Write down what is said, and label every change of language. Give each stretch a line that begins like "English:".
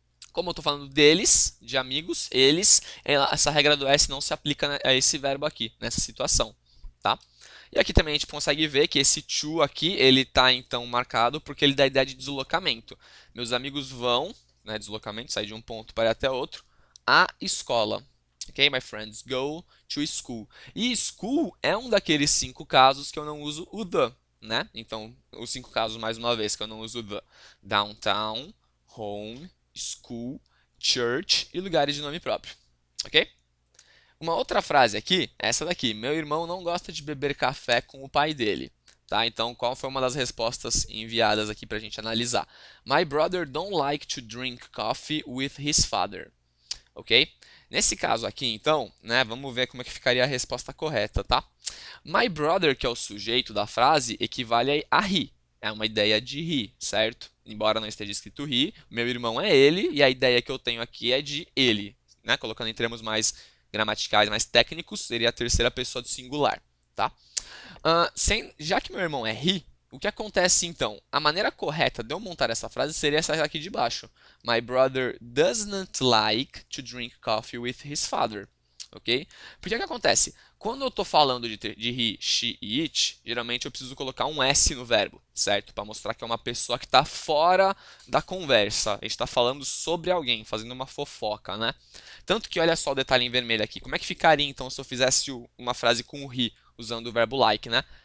Portuguese: Como eu estou falando deles, de amigos, eles, essa regra do s não se aplica a esse verbo aqui, nessa situação, tá? E aqui também a gente consegue ver que esse to aqui, ele está então marcado porque ele dá a ideia de deslocamento. Meus amigos vão, né, deslocamento, sair de um ponto para ir até outro, à escola.
English: Ok, my friends go to school.
Portuguese: E school é um daqueles 5 casos que eu não uso o the, né? Então, os 5 casos, mais uma vez, que eu não uso o the. Downtown, home, school, church e lugares de nome próprio. Ok? Uma outra frase aqui, é essa daqui. Meu irmão não gosta de beber café com o pai dele. Tá? Então, qual foi uma das respostas enviadas aqui para a gente analisar?
English: My brother don't like to drink coffee with his father. Ok?
Portuguese: Nesse caso aqui, então, né, vamos ver como é que ficaria a resposta correta, tá?
English: My brother,
Portuguese: que é o sujeito da frase, equivale a he. É uma ideia de he, certo? Embora não esteja escrito he, meu irmão é ele, e a ideia que eu tenho aqui é de ele. Né? Colocando em termos mais gramaticais, mais técnicos, seria a terceira pessoa do singular, tá? Já que meu irmão é he, o que acontece então? A maneira correta de eu montar essa frase seria essa aqui de baixo.
English: My brother does not like to drink coffee with his father.
Portuguese: Ok? Porque o que acontece? Quando eu estou falando de he, she e it, geralmente eu preciso colocar um s no verbo, certo? Para mostrar que é uma pessoa que está fora da conversa. A gente está falando sobre alguém, fazendo uma fofoca, né? Tanto que olha só o detalhe em vermelho aqui. Como é que ficaria então se eu fizesse uma frase com o he, usando o verbo like, né?